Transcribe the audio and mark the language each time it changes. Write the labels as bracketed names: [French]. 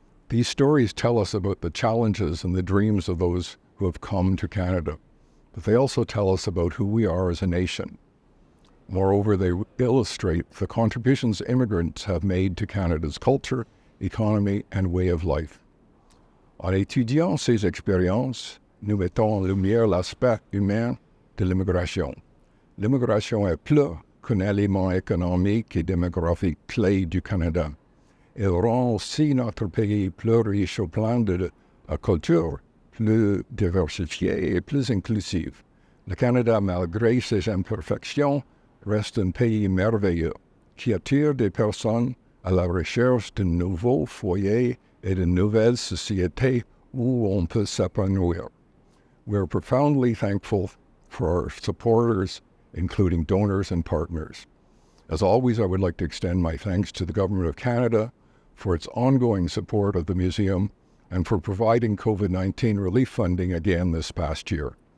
[English] These stories tell us about the challenges and the dreams of those who have come to Canada, but they also tell us about who we are as a nation. Moreover, they illustrate the contributions immigrants have made to Canada's culture, economy, and way of life. [French] En étudiant ces expériences, nous mettons en lumière l'aspect humain de l'immigration. L'immigration est plus qu'un élément économique et démographique clé du Canada. Elle rend aussi notre pays plus riche au plan de la culture, plus diversifiée et plus inclusive. Le Canada, malgré ses imperfections, reste un pays merveilleux qui attire des personnes à la recherche de nouveaux foyers et de nouvelles sociétés où on peut s'épanouir. [English] We are profoundly thankful for our supporters, including donors and partners. As always, I would like to extend my thanks to the Government of Canada for its ongoing support of the museum and for providing COVID-19 relief funding again this past year.